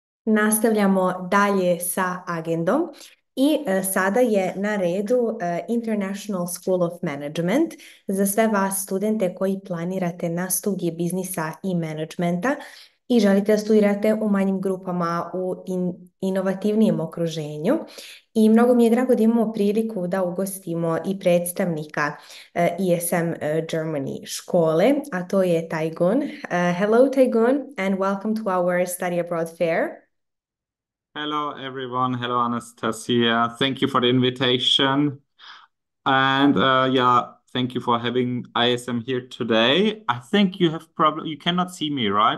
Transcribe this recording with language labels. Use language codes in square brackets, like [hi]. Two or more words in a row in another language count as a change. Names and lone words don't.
[sr] Nastavljamo dalje sa agendom i sada je na redu International School of Management za sve vas studente koji planirate na studije biznisa i menadžmenta i želite da studirate u manjim grupama u inovativnijem okruženju. I mnogo mi je drago da imamo priliku da ugostimo i predstavnika ESM Germany škole, a to je Taigun. [en] Hello Taigun and welcome to our Study Abroad Fair. Hello, everyone. Hello, Anastasia. Thank you for the invitation. And yeah, thank you for having ISM here today. I think you have you cannot see me, right?